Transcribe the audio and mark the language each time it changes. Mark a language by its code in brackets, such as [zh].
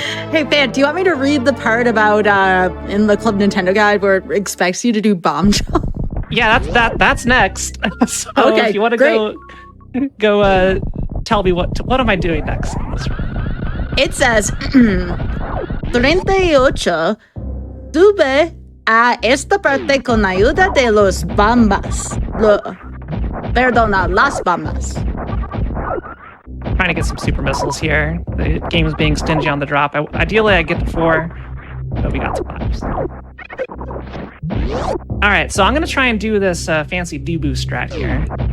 [en] Hey, Phant, do you want me to read the part about in the Club Nintendo guide where it expects you to do bomb jump? Yeah, that's next. So Okay, if you want to go tell me what am I doing next? It says [es] 38 sube a esta parte con ayuda de los bambas. Perdona, las bambas. [en] Trying to get some super missiles here. The game is being stingy on the drop. Ideally, I get to 4, but we got to 5. So. All right, so I'm going to try and do this fancy Debu strat here.